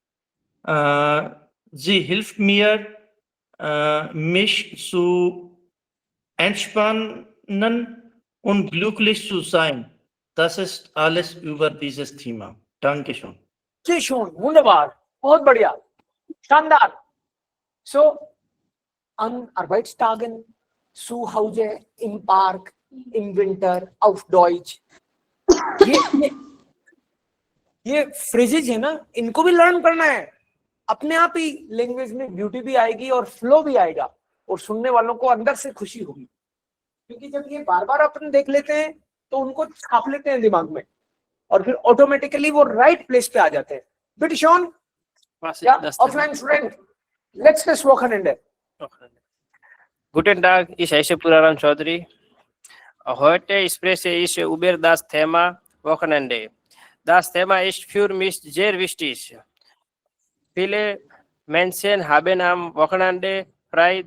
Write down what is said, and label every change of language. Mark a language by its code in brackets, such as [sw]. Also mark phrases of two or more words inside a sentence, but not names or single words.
[de] Sie hilft mir, mich zu entspannen und glücklich zu sein. Das ist alles über dieses Thema. Dankeschön. Sehr schön, wunderbar. [hi] बहुत बढ़िया, शानदार। [de] सो an Arbeitstagen, zu Hause, im Park, im Winter, auf Deutsch। [hi] ये फ्रेजेज है ना, इनको भी लर्न करना है। अपने आप ही लैंग्वेज में ब्यूटी भी आएगी और फ्लो भी आएगा और सुनने वालों को अंदर से खुशी होगी, क्योंकि जब ये बार बार अपन देख लेते हैं तो उनको छाप लेते हैं दिमाग में और फिर ऑटोमेटिकली वो [en] right place [hi] पे आ जाते हैं। [de] Bitte schön, Offline Student, letztes Wochenende. Guten Tag, ich heiße Puraram Chaudhary. Heute spreche ich über das Thema Wochenende. Das Thema ist für mich sehr wichtig. Viele Menschen haben am Wochenende frei.